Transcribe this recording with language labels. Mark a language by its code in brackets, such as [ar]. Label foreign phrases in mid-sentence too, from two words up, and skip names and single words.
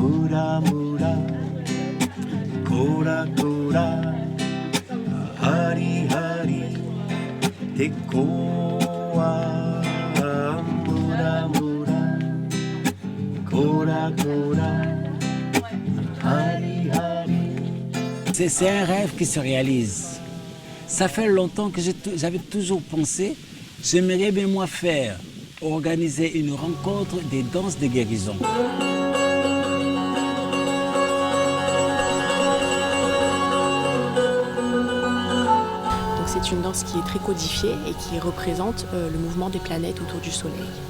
[fr] Mura mura, kora kora, hari hari, tekoa. Mura mura, kora kora, hari hari. C'est un rêve qui se réalise. Ça fait longtemps que j'avais toujours pensé, j'aimerais bien moi organiser une rencontre des danses de guérison. C'est une danse qui est très codifiée et qui représente le mouvement des planètes autour du Soleil.